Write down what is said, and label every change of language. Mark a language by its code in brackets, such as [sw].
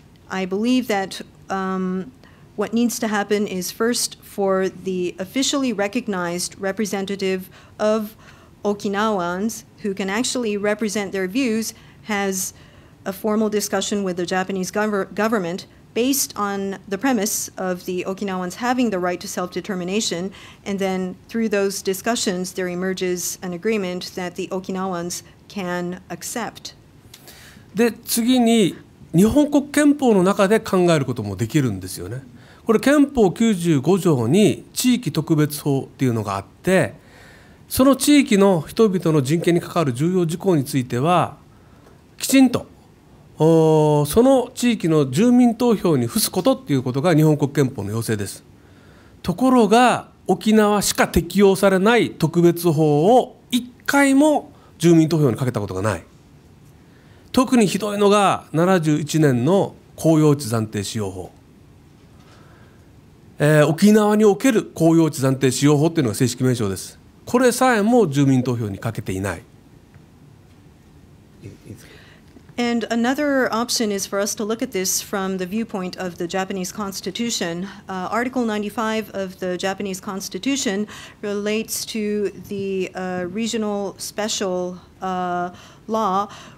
[en] I believe that what needs to happen is first for the officially recognized representative of Okinawans who can actually represent their views has a formal discussion with the Japanese government based on the premise of the Okinawans having the right to self-determination, and then through those discussions there emerges an agreement that the Okinawans can accept. [ja] で、次に日本国憲法の中で考えることもできるんですよね。これ憲法95条に地域特別法っていうのがあって、その地域の人々の人権に関わる重要事項についてはきちんとその地域の住民投票に付すことっていうことが日本国憲法の要請です。ところが沖縄しか適用されない特別法を一回も住民投票にかけたことがない。特にひどいのが71年の公用地暫定使用法、沖縄における公用地暫定使用法っていうのが正式名称です。これさえも住民投票にかけていない。 [en] And another option is for us to look at this from the viewpoint of the Japanese Constitution. Article 95 of the Japanese Constitution relates to the regional special law.